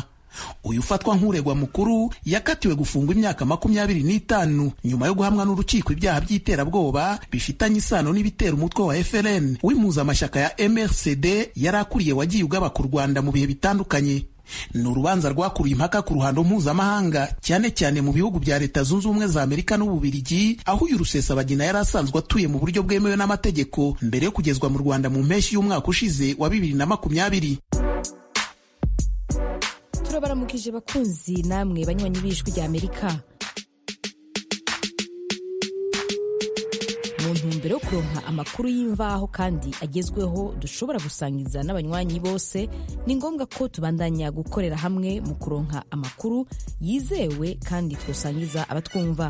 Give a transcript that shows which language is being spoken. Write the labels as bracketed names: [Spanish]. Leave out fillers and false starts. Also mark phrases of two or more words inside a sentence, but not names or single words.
[Kinyarwanda] Uyu ufatwa nk'uregwa mukuru yakatiwe gufungwa imyaka 25 nyuma yo guhamwa n'urukiko ibyaha by'iterabwoba bifitanye isano n'ibitera umutwe wa FLN w'impuzamashyaka ya MRCD yari akuriye wagiye ugaba ku Rwanda mu bihe bitandukanye. Ni urubanza rwakuruye impaka ku ruhando mpuzamahanga, cyane cyane mu bihugu bya Leta Zunze Ubumwe za Amerika n'Ububiligi, aho uyu Rusesabagina yari asanzwe atuye mu buryo bwemewe n'amategeko mbere yo kugezwa mu Rwanda mu mpeshyi y'umwaka ushize wa 2020. [Rundi] Turabaramukije bakunzi namwe banywanyi b'ijwi rya Amerika. Mu ntumbero yo kuronka amakuru y'imvaho kandi agezweho dushobora gusangiza n'abanywanyi bose, ni ngombwa ko tubandanya gukorera hamwe mu kuronka amakuru yizewe kandi twosangiza abatwumva.